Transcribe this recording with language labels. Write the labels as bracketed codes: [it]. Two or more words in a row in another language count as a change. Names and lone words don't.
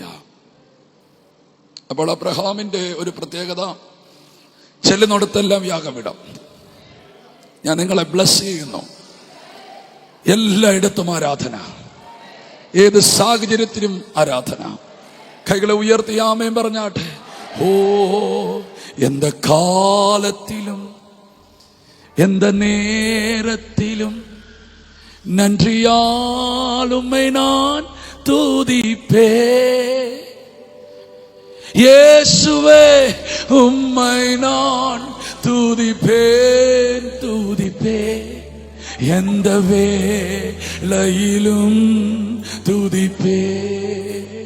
[ml] അപ്പോൾ അബ്രഹാമിന്റെ ഒരു പ്രത്യേകത, ചെല്ലുന്നിടത്തെല്ലാം യാഗമിടം. ഞാൻ നിങ്ങളെ ബ്ലസ് ചെയ്യുന്നു. എല്ലായിടത്തും ആരാധന, ഏത് സാഹചര്യത്തിലും ആരാധന. കൈകളെ ഉയർത്തി ആമേൻ പറഞ്ഞാട്ടെ. ഓ, [ta] எந்த காலத்திலும் எந்த நேரத்திலும் நன்றியால் உம்மை நான் துதிப்பேன். இயேசுவே உம்மை நான் துதிப்பேன் துதிப்பேன், எந்த வேளையிலும் துதிப்பேன்.